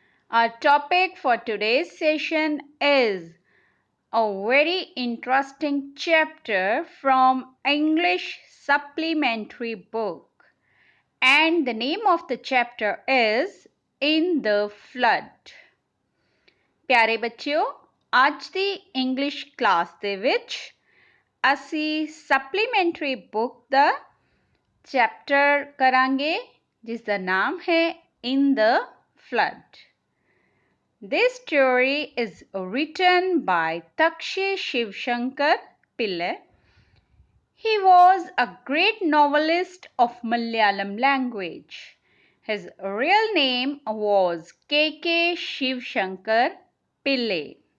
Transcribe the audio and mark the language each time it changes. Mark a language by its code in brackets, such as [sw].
[en] Our topic for today's session is a very interesting chapter from English supplementary book, and the name of the chapter is In the Flood. [pa] ਪਿਆਰੇ ਬੱਚਿਓ, ਅੱਜ ਦੀ English class ਦੇ ਵਿੱਚ ਅਸੀਂ supplementary book ਦਾ chapter ਕਰਾਂਗੇ ਜਿਸ ਦਾ ਨਾਮ ਹੈ In the Flood. [en] This story is written by Ch3 Shivshankar Pillai. He was a great novelist of Malayalam language. His real name was K.K. Shivshankar Pillai.